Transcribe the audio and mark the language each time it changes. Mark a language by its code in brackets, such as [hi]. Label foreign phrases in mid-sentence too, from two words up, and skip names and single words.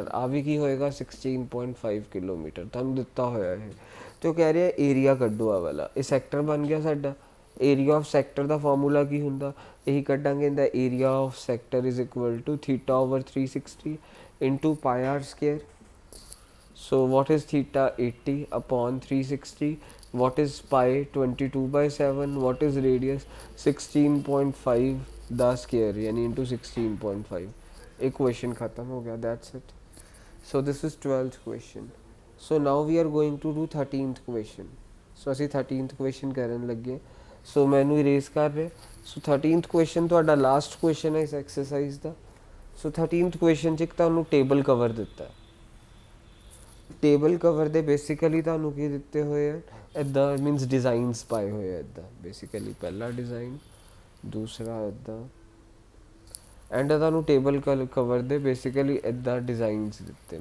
[pa] ਆ ਵੀ ਕੀ ਹੋਏਗਾ 16.5 ਕਿਲੋਮੀਟਰ ਤੁਹਾਨੂੰ ਦਿੱਤਾ ਹੋਇਆ ਹੈ। ਤੇ ਉਹ ਕਹਿ ਰਿਹਾ ਏਰੀਆ ਕੱਢੋ ਆ ਵਾਲਾ, ਇਹ ਸੈਕਟਰ ਬਣ ਗਿਆ ਸਾਡਾ। [en] area of sector [pa] ਦਾ ਫਾਰਮੂਲਾ ਕੀ ਹੁੰਦਾ, ਇਹੀ ਕੱਢਾਂਗੇ, ਇਹਦਾ [en] area of sector is equal to theta over 360 into pi r square. So what is theta 80 upon 360? What is pi 22/7? What is radius 16.5 the square यानी into 16.5। [hi] एक question खत्म हो गया, [en] that's it। So this is 12th question। So now we are going to do 13th question। [pa] So ਅਸੀਂ [en] 13th question [pa] ਕਰਨ ਲੱਗੇ। So ਮੈਨੂੰ erase ਕਰ ਰਹੇ। So [en] 13th question [pa] ਤੁਹਾਡਾ [en] last question [pa] ਹੈ ਇਸ exercise ਦਾ। So [en] 13th question [pa] 'ਚ ਇੱਕ ਤੁਹਾਨੂੰ [en] table cover [pa] ਦਿੱਤਾ ਹੈ। [en] table cover [pa] ਦੇ ਬੇਸਿਕਲੀ ਤੁਹਾਨੂੰ ਕੀ ਦਿੱਤੇ ਹੋਏ ਆ, ਇੱਦਾਂ [en] means designs [pa] ਪਾਏ ਹੋਏ ਆ ਇੱਦਾਂ, ਬੇਸਿਕਲੀ ਪਹਿਲਾ ਡਿਜ਼ਾਈਨ ਦੂਸਰਾ ਇੱਦਾਂ ਐਂਡ ਤੁਹਾਨੂੰ [en] table cover [pa] ਦੇ ਬੇਸਿਕਲੀ ਇੱਦਾਂ ਡਿਜ਼ਾਈਨਸ ਦਿੱਤੇ।